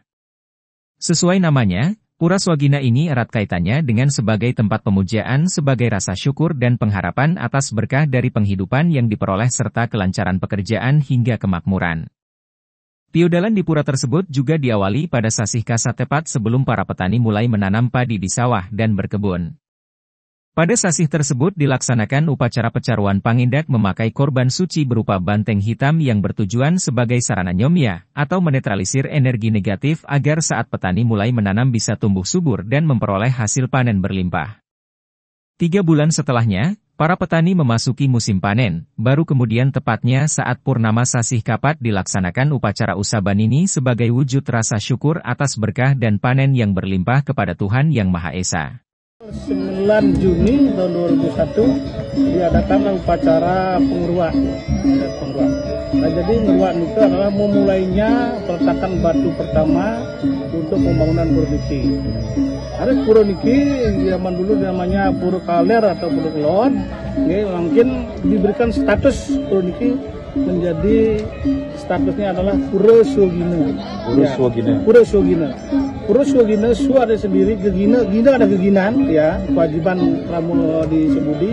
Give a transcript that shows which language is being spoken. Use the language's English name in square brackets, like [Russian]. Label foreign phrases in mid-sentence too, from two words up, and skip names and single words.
[Indonesian] Sesuai namanya, Pura Swagina ini erat kaitannya dengan sebagai tempat pemujaan sebagai rasa syukur dan pengharapan atas berkah dari penghidupan yang diperoleh serta kelancaran pekerjaan hingga kemakmuran. Piudalan di pura tersebut juga diawali pada sasih kasa tepat sebelum para petani mulai menanam padi di sawah dan berkebun. Pada sasih tersebut dilaksanakan upacara pecaruan pangindak memakai korban suci berupa banteng hitam yang bertujuan sebagai sarana nyomya, atau menetralisir energi negatif agar saat petani mulai menanam bisa tumbuh subur dan memperoleh hasil panen berlimpah. 3 bulan setelahnya, para petani memasuki musim panen, baru kemudian tepatnya saat purnama sasih kapat dilaksanakan upacara usabanini sebagai wujud rasa syukur atas berkah dan panen yang berlimpah kepada Tuhan Yang Maha Esa. 9 Juni tahun 2001 diadakan upacara penguruan. Nah, jadi penguruan itu adalah memulainya peletakan batu pertama untuk pembangunan pura niki. Ada pura niki zaman dulu namanya Pura Kaler atau Pura Kelon, mungkin diberikan status pura niki menjadi statusnya adalah Pura Swagina. Pura Swagina. Pura Swagina, Su ada sendiri, Gina ada keginan, ya, kewajiban ramu di Sebudi.